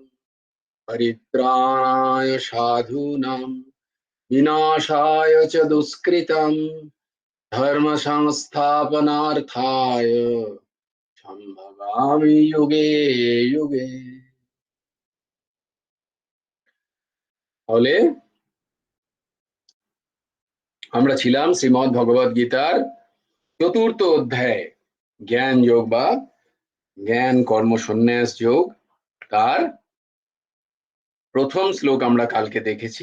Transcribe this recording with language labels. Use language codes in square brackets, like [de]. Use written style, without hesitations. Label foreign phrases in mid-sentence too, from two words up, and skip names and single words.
[sa] परित्राणाय साधूनां विनाशाय च दुष्कृतं धर्म संस्थापनार्थाय सम्भवामि युगे युगे। [bn] তাহলে আমরা ছিলাম শ্রীমদ্ ভগবদ গীতার 4th অধ্যায় জ্ঞান যোগ বা জ্ঞান কর্ম সন্ন্যাস যোগ, তার প্রথম শ্লোক আমরা কালকে দেখেছি।